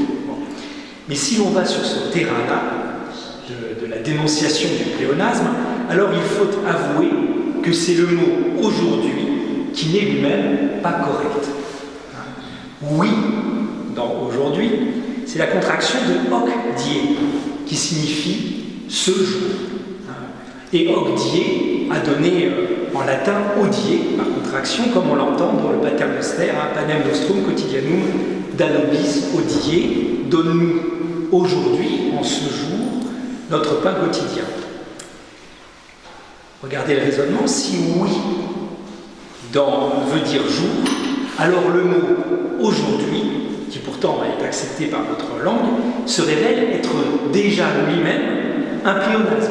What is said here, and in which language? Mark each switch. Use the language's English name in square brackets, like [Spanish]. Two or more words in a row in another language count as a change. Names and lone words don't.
[French] Mais si l'on va sur ce terrain-là, de la dénonciation du pléonasme, alors il faut avouer que c'est le mot aujourd'hui qui n'est lui-même pas correct. Oui, dans aujourd'hui, c'est la contraction de [Latin] hoc die, [French] qui signifie ce jour. Et [Latin] hoc die [French] a donné en latin odier, par contraction, comme on l'entend dans le Pater Noster, [Latin] panem nostrum quotidianum da nobis hodie, [French] donne-nous aujourd'hui, en ce jour, notre pain quotidien. Regardez le raisonnement, si oui veut dire jour, alors le mot aujourd'hui, qui pourtant est accepté par notre langue, se révèle être déjà lui-même un pléonasme.